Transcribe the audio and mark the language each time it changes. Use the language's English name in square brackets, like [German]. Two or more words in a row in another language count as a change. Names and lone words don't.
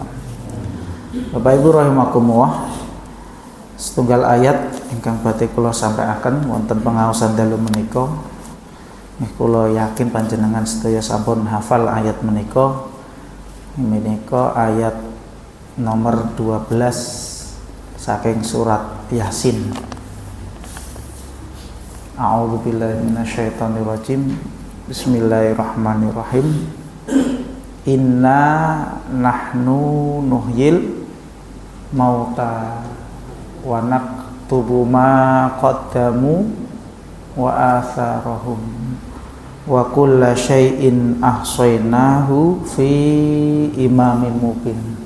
[Javanese] Bapak Ibu rahimakumullah, setunggal ayat ingkang badhe kula sampaiaken wonten pengaosan dalu menika. Kula yakin panjenengan sedaya sampun hafal ayat menika. Menika ayat nomor 12 saking surat Yasin. [Arabic] أعوذ بالله من الشيطان الرجيم. بسم الله الرحمن الرحيم. إنا نحن نحيي الموتى ونكتب ما قدموا وآثارهم وكل شيء أحصيناه في إمام مبين.